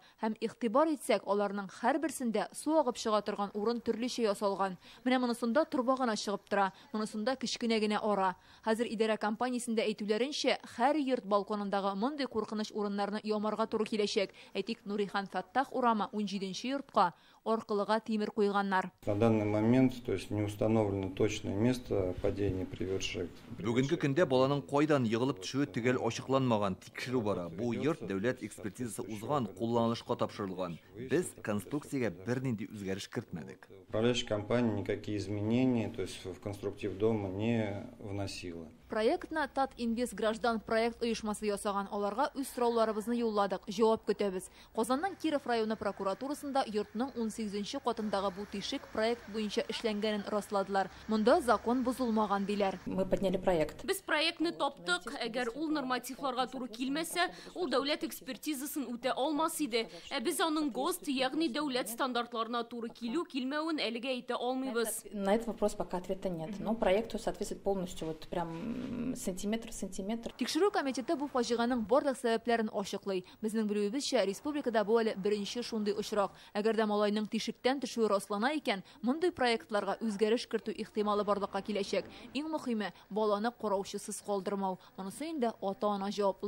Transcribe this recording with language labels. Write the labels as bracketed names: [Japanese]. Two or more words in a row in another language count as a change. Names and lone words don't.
[Tatar] Һәм игътибар итсәк, аларның һәрберсендә су агып чыга торган урын төрлечә ясалган. Менә монысында труба гына чыгып тора, монысында кечкенә генә ара. Хәзер идарә компаниясендә әйтүләренчә, һәр йорт балконында мондый куркыныч урыннарны ямарга туры киләчәк. Әйтик, Нурихан Фаттах урамы 17-нче йортка аркылыга тимер куйганнар. [Russian] На данный момент, то есть не установлено точное место падения приведших. [Tatar] Бүгенге көндә баланың кайдан егылып төшүе төгәл ачыкланмаган, тикшерү бара. Бу йорт дәүләт экспертизасы узган, кулланылышка тапшырылган. Без конструкциягә бернинди үзгәреш кертмәдек. [Russian] Управляющая компания никакие изменения, то есть в конструктив дома не вносила. [Tatar] Проектна Тат Инвест граждан проект оешмасы ясаган, аларга үз сорауларыбызны юлладык, җавап көтәбез. Казанның Киров районы прокуратурасында йортның 18-нче катындагы бу тишек проект буенча эшләнгәнен расладылар. Монда закон бузылмаган диләр. [Russian] Мы подняли проект. [Tatar] Без проектны таптык. Әгәр ул нормативларга туры килмәсә, ул дәүләт экспертизасын үтә алмас иде. Біз аның ГОСТ, ягъни дәүләт стандартларына туры килү-килмәвен әлегә әйтә алмыйбыз. [Russian] На этот вопрос пока ответа нет. Но проекту соответствует полностью, вот прям сантиметр. [Tatar] Тикшерү комитеты бу фаҗиганың барлык сәбәпләрен ачыклый. Безнең белүебезчә, республикада бу әле беренче шундый очрак. Әгәр дә малайның тишектән төшүе раслана икән, мондый проектларга үзгәреш кертү ихтималы барлыкка киләчәк. Иң мөһиме, баланы караучысыз калдырмау. Монысы инде ата-ана җаваплылыгы.